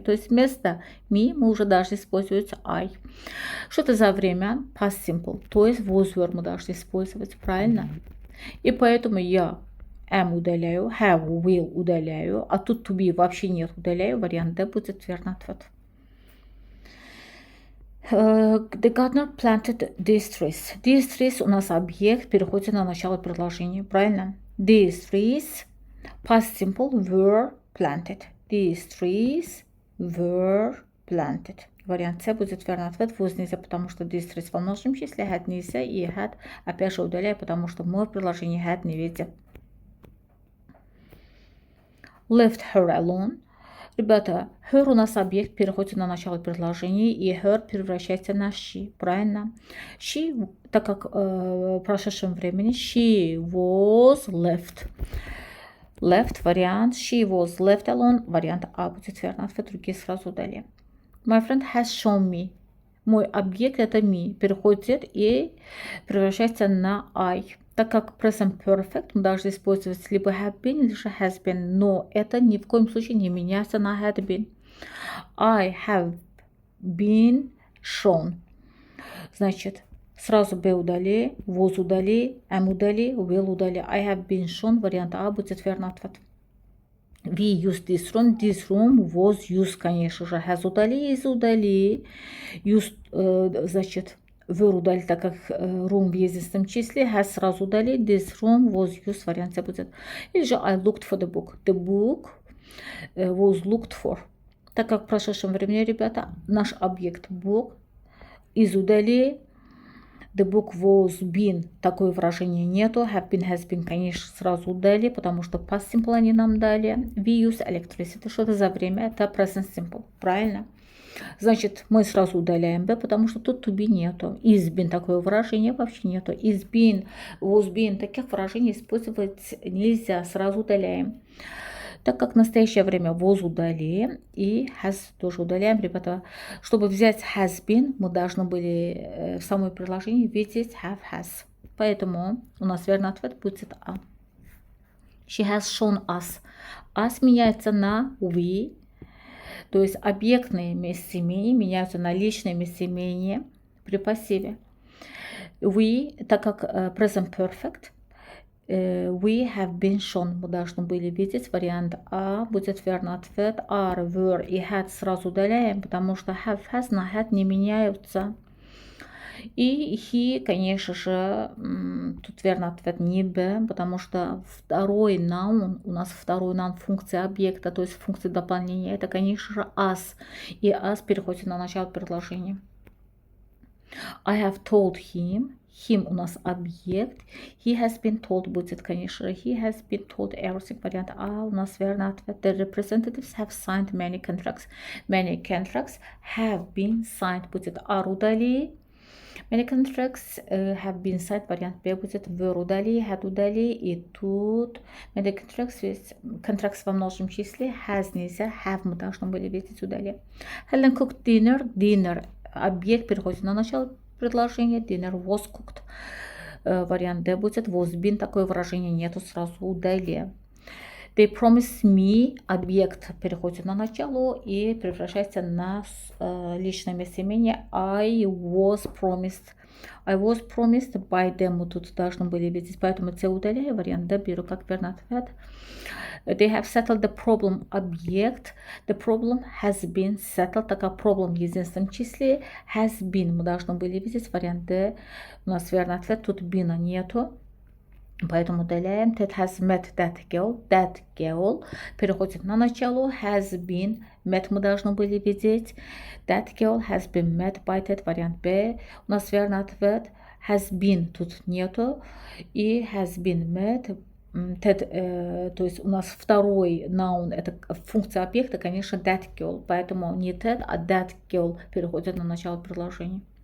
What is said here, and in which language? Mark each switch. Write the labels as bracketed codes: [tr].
[ru] То есть вместо me мы уже должны использовать I. Что это за время? Past simple. То есть was were мы должны использовать, правильно? И поэтому я am удаляю, have, will удаляю, а тут to be вообще нет, удаляю. Вариант D будет верный ответ. [en] The gardener planted these trees. These trees [ru] у нас объект переходит на начало предложения, правильно? [en] These trees, past simple, were planted. These trees were planted. [ru] Вариант С будет верный ответ. Was нельзя, потому что these trees во множественном числе, had нельзя, и had опять же удаляю, потому что мы в предложении had не видим. [en] Left her alone. [ru] Ребята, her у нас объект переходит на начало предложения, и her превращается на she, правильно? She, так как в прошедшем времени, [en] she was left. [ru] Left вариант, [en] she was left alone, [ru] вариант А будет верный ответ, другие сразу удали. [en] My friend has shown me. [ru] Мой объект это me, переходит и превращается на I. Так как present perfect мы должны использовать либо have been, либо has been, но это ни в коем случае не меняется на had been. [en] I have been shown. [ru] Значит, сразу be удали, was удали, am удали, will удали. [en] I have been shown, [ru] вариант А будет верный ответ. [en] We used this room was used, [ru] конечно же, [en] has удали, is удали, used, значит, were удали, [ru] так как room в единственном числе, [en] has сразу удали, this room was used, вариант C будет. Или же I looked for the book. The book was looked for. [ru] Так как в прошедшем времени, ребята, наш объект book is удали, [en] the book was been, [ru] такое выражение нету, have been, has been, конечно, сразу удали, потому что past simple они нам дали. [en] We use electricity, [ru] что это за время? Это present simple, правильно? Значит, мы сразу удаляем B, потому что тут to be нету. Is been, такое выражение вообще нету. Is been, was been, таких выражений использовать нельзя, сразу удаляем. Так как в настоящее время was удали и has тоже удаляем, ребята. Чтобы взять has been, мы должны были в самом предложении видеть have has. Поэтому у нас верный ответ будет А. [en] She has shown us. [ru] Us меняется на we. То есть объектные местоимения меняются на личные местоимения при пассиве. We, так как present perfect, [en] we have been shown, [ru] мы должны были видеть, вариант А будет верный ответ. Are, were и had сразу удаляем, потому что have, has на had не меняются. И he, конечно же, тут верный ответ не Б, потому что второй noun, у нас второй noun функция объекта, то есть функция дополнения, это, конечно же, us. И us переходит на начало предложения. [en] I have told him. [ru] Him у нас объект. [en] He has been told будет, конечно же. He has been told everything. [ru] Вариант А у нас верный ответ. [en] The representatives have signed many contracts. Many contracts have been signed будет are удали. Many contracts have been signed. [ru] Вариант Б будет were удали, had удали. И тут many contracts во множественном числе. Has нельзя. Have мы должны были видеть удали. [en] Helen cooked dinner. [ru] Dinner объект переходит на начало предложение. [en] Dinner was cooked. [ru] Вариант D будет was been. Такое выражение нету, сразу удали. [en] They promised me. [ru] Объект переходит на начало и превращается на личное местоимение. [en] I was promised. I was promised by them. [ru] Мы тут должны были видеть, поэтому C удаляю. Вариант D беру как верный ответ. [en] They have settled the problem. [ru] Объект. [en] The problem has been settled. [ru] Так как problem в единственном числе. Has been. Мы должны были видеть. Вариант D. У нас верный ответ. Тут been нету. Поэтому удаляем. [en] That has met that girl. [ru] That girl переходит на начало. [en] Has been met [ru] мы должны были видеть. [en] That girl has been met by that. [ru] Вариант B. У нас верный ответ. Has been тут нету. [en] И has been met. [ru] That, то есть у нас второй noun, это функция объекта, конечно, that girl. Поэтому не that, а that girl переходит на начало предложения.